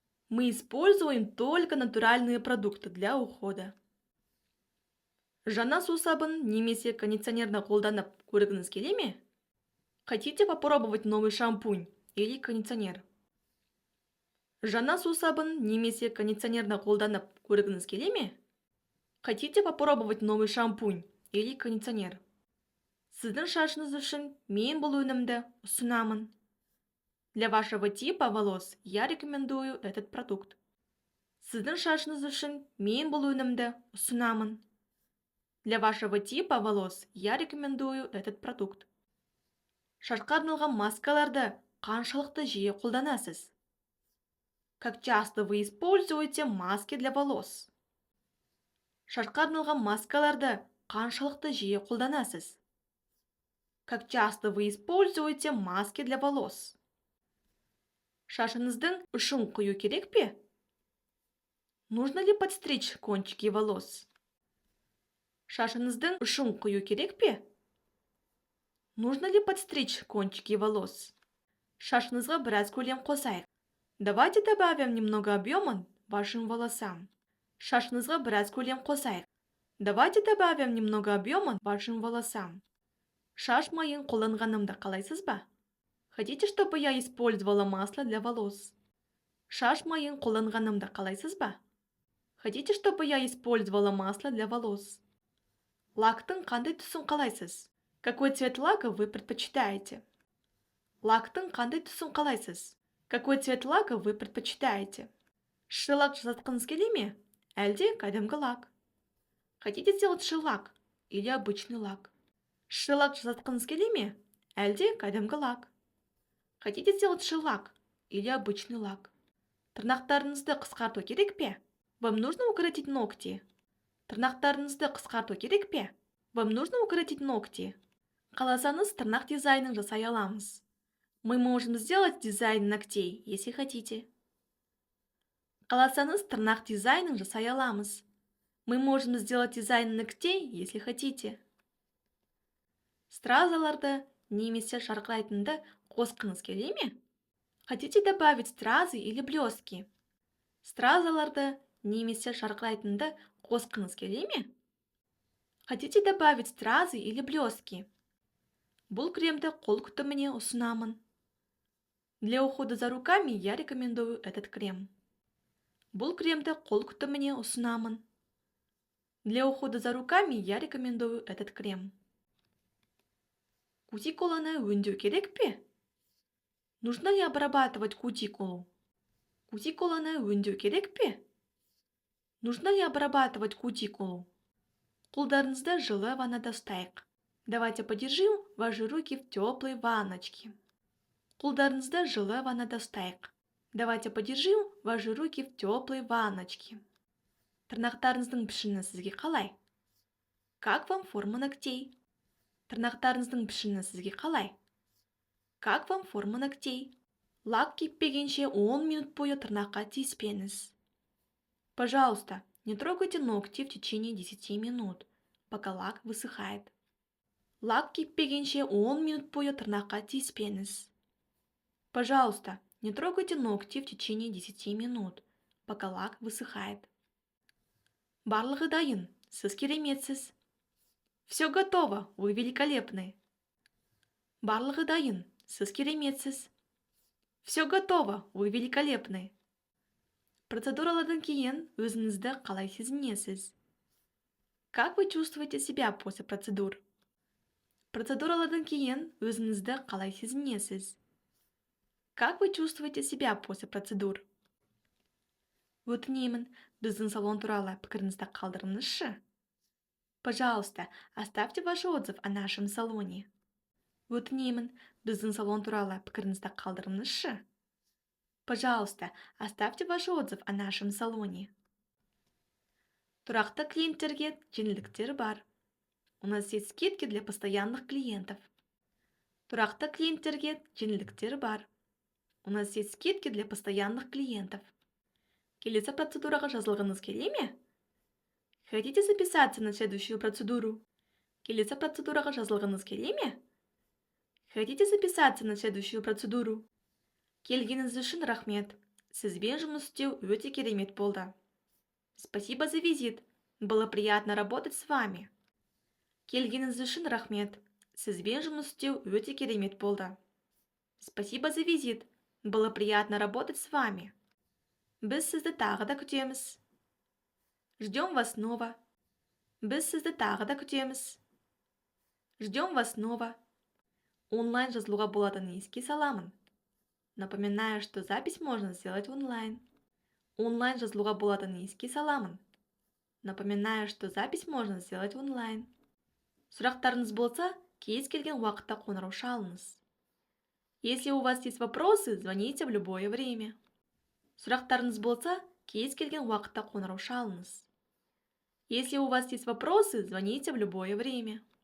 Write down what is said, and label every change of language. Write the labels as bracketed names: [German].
[Russian] Мы используем только натуральные продукты для ухода. [Kazakh] Жаңа сусабын немесе кондиционерді қолданып көргіңіз келе ме? [Russian] Хотите попробовать новый шампунь или кондиционер? [Kazakh] Жаңа сусабын немесе кондиционерді қолданып көргіңіз келе ме? [Russian] Хотите попробовать новый шампунь или кондиционер? [Kazakh] Сіздің шашыңыз үшін мен бұл өнімді ұсынамын. [Russian] Для вашего типа волос я рекомендую этот продукт. [Kazakh] Сіздің шашыңыз үшін мен бұл өнімді ұсынамын. [Russian] Для вашего типа волос я рекомендую этот продукт. [Kazakh] Шашқа арналған маскаларды қаншалықты жиі қолданасыз? [Russian] Как часто вы используете маски для волос? [Kazakh] Шашқа арналған маскаларды қаншалықты жиі қолданасыз? [Russian] Как часто вы используете маски для волос? [Kazakh] Шашыңыздың ұшын құю керек пе? [Russian] Нужно ли подстричь кончики волос? [Kazakh] Шашыңыздың ұшын қою керек пе? [Russian] Нужно ли подстричь кончики волос? [Kazakh] Шашыңызға біраз көлем қосайық. [Russian] Давайте добавим немного объема вашим волосам. [Kazakh] Шашыңызға біраз көлем қосайық. [Russian] Давайте добавим немного объема вашим волосам. [Kazakh] Шаш майын қолданғанымды қалайсыз ба? [Russian] Хотите, чтобы я использовала масло для волос? [Kazakh] Шаш майын қолданғанымды қалайсыз ба? [Russian] Хотите, чтобы я использовала масло для волос? [Kazakh] Лактың қандай түсін қалайсыз? [Russian] Какой цвет лака вы предпочитаете? [Kazakh] Лактың қандай түсін қалайсыз? [Russian] Какой цвет лака вы предпочитаете? [Kazakh] Шилак жасатқыңыз келе ме? Әлде кәдімгі лак? [Russian] Хотите сделать шилак или обычный лак? [Kazakh] Шилак жасатқыңыз келе ме? Әлде кәдімгі лак? [Russian] Хотите сделать шилак или обычный лак? [Kazakh] Тырнақтарыңызды қысқарту керек пе? [Russian] Вам нужно укоротить ногти? [Kazakh] Тырнақтарыңызды қысқарту керек пе? [Russian] Вам нужно укоротить ногти? [Kazakh] Қаласаңыз тырнақ дизайнын жасай аламыз. [Russian] Мы можем сделать дизайн ногтей, если хотите. [Kazakh] Қаласаңыз тырнақ дизайнын жасай аламыз. [Russian] Мы можем сделать дизайн ногтей, если хотите. [Kazakh] Стразаларды немесе жарқырайтынды қосқыңыз келе ме? [Russian] Хотите добавить стразы или блестки? [Kazakh] Стразаларды немесе жарқырайтынды қосқыңыз келе ме? [Russian] Хотите добавить стразы или блестки? [Kazakh] Бұл кремді қол күтіміне ұсынамын. [Russian] Для ухода за руками я рекомендую этот крем. [Kazakh] Бұл кремді қол күтіміне ұсынамын. [Russian] Для ухода за руками я рекомендую этот крем. [Kazakh] Кутикуланы өңдеу керек пе? [Russian] Нужно ли обрабатывать кутикулу? [Kazakh] Кутикуланы өңдеу керек пе? [Russian] Нужно ли обрабатывать кутикулу? [Kazakh] Қолдарыңызды жылы ваннада ұстайық. [Russian] Давайте подержим ваши руки в теплой ванночке. [Kazakh] Қолдарыңызды жылы ваннада ұстайық. [Russian] Давайте подержим ваши руки в теплой ванночке. [Kazakh] Тырнақтарыңыздың пішіні сізге қалай? [Russian] Как вам форма ногтей? [Kazakh] Тырнақтарыңыздың пішіні сізге қалай? [Russian] Как вам форма ногтей? [Kazakh] Лак кеппегенше 10 минут бойы тырнаққа тиіспеңіз. [Russian] Пожалуйста, не трогайте ногти в течение 10 минут, пока лак высыхает. [Kazakh] Лак кеппегенше 10 минут бойы тырнаққа тиіспеңіз. [Russian] Пожалуйста, не трогайте ногти в течение 10 минут, пока лак высыхает. [Kazakh] Барлығы дайын, сіз кереметсіз. [Russian] Все готово, вы великолепны. [Kazakh] Барлығы дайын, сіз кереметсіз. [Russian] Все готово, вы великолепны. [Kazakh] Процедуралардан кейін өзіңізді қалай сезінесіз? [Russian] Как вы чувствуете себя после процедур? [Kazakh] Процедуралардан кейін өзіңізді қалай сезінесіз? [Russian] Как вы чувствуете себя после процедур? [Kazakh] Өтінемін, біздің салон туралы пікіріңізді қалдырыңызшы. [Russian] Пожалуйста, оставьте ваш отзыв о нашем салоне. [Kazakh] Өтінемін, біздің салон туралы пікіріңізді қалдырыңызшы. [Russian] Пожалуйста, оставьте ваш отзыв о нашем салоне. [Kazakh] Тұрақты клиенттерге жеңілдіктер бар. [Russian] У нас есть скидки для постоянных клиентов. [Kazakh] Тұрақты клиенттерге жеңілдіктер бар. [Russian] У нас есть скидки для постоянных клиентов. [Kazakh] Келесі процедураға жазылғыңыз келе ме? [Russian] Хотите записаться на следующую процедуру? [Kazakh] Келесі процедураға жазылғыңыз келе ме? [Russian] Хотите записаться на следующую процедуру? [Kazakh] Келгеніңіз үшін рахмет. Сізбен жұмыс істеу өте керемет болды. [Russian] Спасибо за визит. Было приятно работать с вами. [Kazakh] Келгеніңіз үшін рахмет. Сізбен жұмыс істеу өте керемет болды. [Russian] Спасибо за визит. Было приятно работать с вами. [Kazakh] Біз сізді тағы да күтеміз. [Russian] Ждем вас снова. [Kazakh] Біз сізді тағы да күтеміз. [Russian] Ждем вас снова. [Kazakh] Онлайн жазылуға болатынын еске саламын. [Russian] Напоминаю, что запись можно сделать онлайн. [Kazakh] Онлайн жазылуға болатынын еске саламын. [Russian] Напоминаю, что запись можно сделать онлайн. [Kazakh] Сұрақтарыңыз болса, кез келген уақытта қоңырау шалыңыз. [Russian] Если у вас есть вопросы, звоните в любое время. [Kazakh] Сұрақтарыңыз болса, кез келген уақытта қоңырау шалыңыз. [Russian] Если у вас есть вопросы, звоните в любое время.